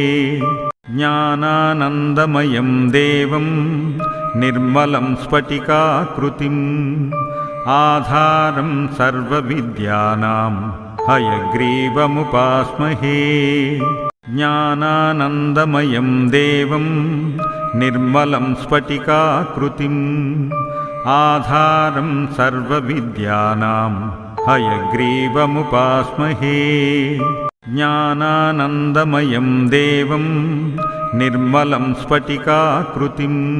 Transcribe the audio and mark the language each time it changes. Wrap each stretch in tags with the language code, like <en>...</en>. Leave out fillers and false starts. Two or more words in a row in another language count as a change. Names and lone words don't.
<sa>ज्ञानानन्दमयं देवं निर्मलं स्फटिकाकृतिम् आधारं सर्वविद्यानां हयग्रीवमुपास्महे। జ్ఞానానందమయం దేవం నిర్మలం స్ఫటికాకృతిం ఆధారం సర్వవిద్యానాం హయగ్రీవముపాస్మహే జ్ఞానానందమయం దేవం నిర్మలం స్ఫటికాకృతిం</sa>